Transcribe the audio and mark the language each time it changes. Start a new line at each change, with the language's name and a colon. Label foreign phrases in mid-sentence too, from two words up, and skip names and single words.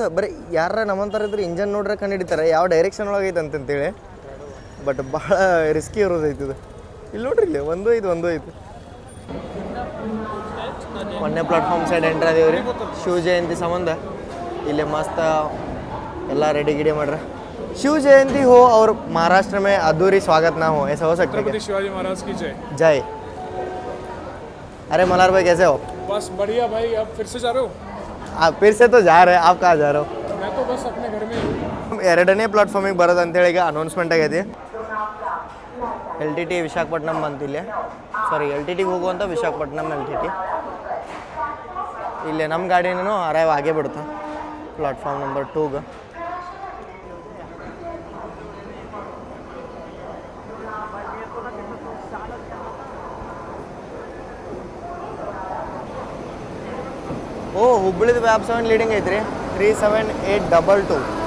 Kannada: ಬರೀ ಯಾರ ನಮ್ಮಂಥರ ಇದ್ರೆ ಇಂಜನ್ ನೋಡ್ರೆ ಕಂಡು ಹಿಡಿತಾರೆ ಯಾವ ಡೈರೆಕ್ಷನ್ ಒಳಗೈತೆ ಅಂತಂತೇಳಿ. ಬಟ್ ಭಾಳ ರಿಸ್ಕಿ ಇರೋದೈತಿ ಇದು. ಇಲ್ಲಿ ನೋಡ್ರಿ ಇಲ್ಲಿ 15 ಒಂದನೇ
English: platform side entry
Kannada: ಅದೇವು ರೀ. ಶಿವ ಜಯಂತಿ ಸಂಬಂಧ ಇಲ್ಲಿ ಮಸ್ತ್ ಎಲ್ಲ ರೆಡಿ ಗಿಡಿ ಮಾಡ್ರೆ.
Hindi: शिव जयंती हो और महाराष्ट्र में अधूरी स्वागत ना हो, ऐसा हो सकता है क्या? शिवाजी महाराज की जय जय. अरे मल्हार भाई कैसे हो? बस बढ़िया भाई. अब फिर से जा रहे हो? आप फिर से तो जा रहे हैं, आप कहाँ जा रहे हो? मैं तो बस अपने घर में हूँ.
Kannada: ಎರಡನೇ ಪ್ಲಾಟ್ಫಾರ್ಮಿಗೆ ಬರೋದು ಅಂತೇಳಿ ಈಗ ಅನೌನ್ಸ್ಮೆಂಟ್ ಆಗೈತಿ. LTT ವಿಶಾಖಪಟ್ಟಣಂ ಬಂತಿಲ್ಲ, ಸಾರಿ LTTಗೆ ಹೋಗುವಂಥ ವಿಶಾಖಪಟ್ಟಣಂ LTT. ಇಲ್ಲೇ ನಮ್ಮ ಗಾಡಿನೂ ಅರೈವ್ ಆಗೇ ಬಿಡುತ್ತೆ
English: platform number
Kannada: 2ಗೆ. ಓ ಹುಬ್ಬಳ್ಳಿದು ವ್ಯಾಪ್ 7 ಲೀಡಿಂಗ್ ಐತ್ರಿ 37822.